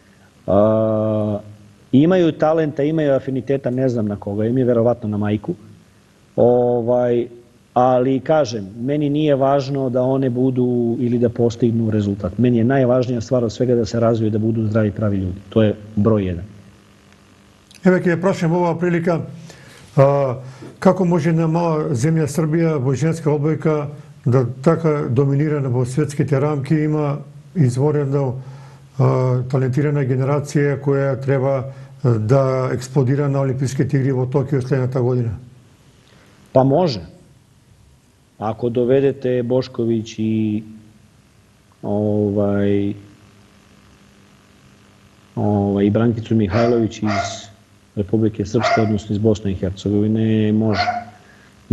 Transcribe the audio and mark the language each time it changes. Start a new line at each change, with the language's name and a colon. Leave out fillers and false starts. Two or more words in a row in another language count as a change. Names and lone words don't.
Serbian: Imaju talenta, imaju afiniteta, ne znam na koga, im je verovatno na majku. Ali kažem, meni nije važno da one budu ili da postignu rezultat. Meni je najvažnija stvar od svega da se razviju, da budu zdravi pravi ljudi. To je broj 1.
Macedonian: Еве ќе прашам оваа прилика, како може една мала земја Србија во женска одбојка да така доминира во светските рамки, има изворено талентирана генерација која треба да експлодира на Олимписките игри во Токио следната година?
Serbian: Pa može. Ako dovedete Bošković i i Brankicu Mihajlović iz Republike Srpske, odnosno iz Bosne i Hercegovine, može.